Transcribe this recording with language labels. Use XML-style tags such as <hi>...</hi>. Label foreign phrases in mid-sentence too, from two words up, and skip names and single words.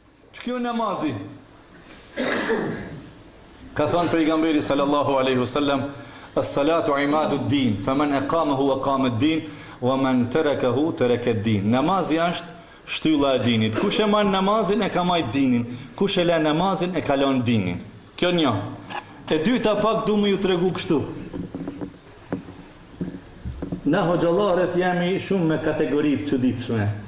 <sq>Që kjo namazi? Ka thënë pejgamberi</sq> <ar>صلى الله عليه وسلم الصلاة عماد الدين فمن أقامه أقام الدين ومن تركه ترك الدين.</ar> <sq>Namazi është shtylla e dinit. Kush e marr namazin e ka marrë dinin. Kush e lë namazin e ka lënë dinin. Kjo një. E dyta pak du më ju tregu kështu. Na hoxhallarët jemi shumë me kategoritë çuditshme.</sq>